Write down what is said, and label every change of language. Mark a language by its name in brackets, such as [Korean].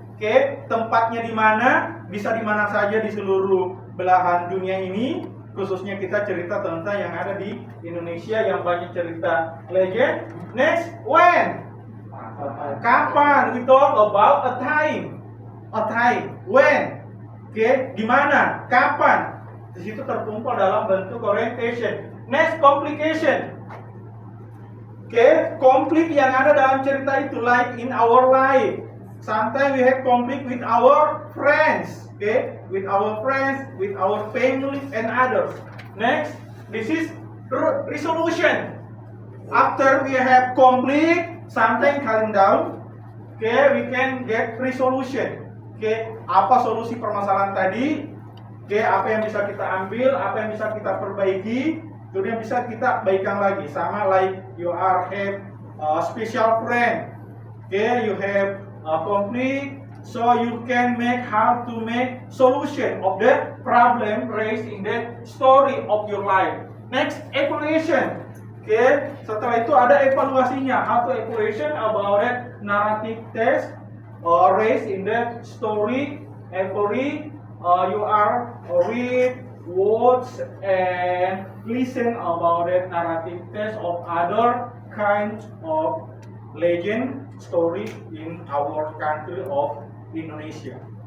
[Indonesian] Oke, tempatnya di mana, bisa di mana saja di seluruh belahan dunia ini, khususnya kita cerita tentang yang ada di Indonesia yang banyak cerita legend. [English] Next, when, [Indonesian] kapan, [English] we talk about a time, when. [Indonesian] Oke, di mana, kapan. Di situ terkumpul dalam bentuk orientation. Next, complication. Oke, konflik yang ada dalam cerita itu, [English] like in our life. Sometimes we have conflict with our friends, okay? With our friends, with our family, and others. Next, this is resolution. After we have conflict, sometimes calm down, okay? We can get resolution. Okay, [Indonesian] apa solusi permasalahan tadi? Oke, apa yang bisa kita ambil, apa yang bisa kita perbaiki, kemudian bisa kita baikkan lagi. [English] Sama like you have a special friend, okay, you have a conflict, so you can make how to make solution of the problem raised in the story of your life. Next, evaluation. [Indonesian] Okay, setelah itu ada evaluasinya. [English] How to evaluation about that narrative text raised in the story. You are read, watch, and listen about the narrative text of other kinds of legend story in our country of Indonesia.